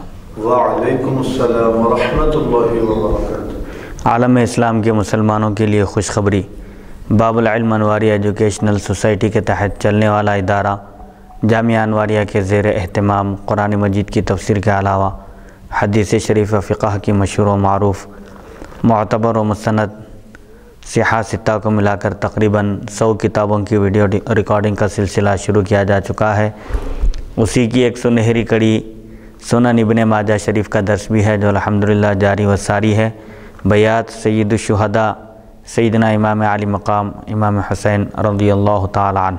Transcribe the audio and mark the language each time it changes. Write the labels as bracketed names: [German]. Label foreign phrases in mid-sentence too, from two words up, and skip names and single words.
[Arabic] وعلیکم السلام ورحمۃ اللہ وبرکاتہ۔ [Urdu] عالم اسلام کے مسلمانوں کے لیے خوشخبری۔ باب العلم انواری ایجوکیشنل سوسائٹی کے تحت چلنے والا ادارہ جامعہ انواریہ کے زیر اہتمام قرآن مجید کی تفسیر کے علاوہ حدیث شریف و فقہ کی مشہور و معروف معتبر و مستند صحاح ستہ کو ملا کر تقریباً 100 کتابوں کی [English] video recording [Urdu] کا سلسلہ شروع کیا جا چکا ہے۔ اسی کی ایک سنہری کڑی سنن ابن ماجہ شریف کا درس بھی ہے، جو الحمدللہ جاری و ساری ہے۔ بیات سید الشہداء سیدنا امام علی مقام امام حسین [Arabic] رضی اللہ تعالی عنہ۔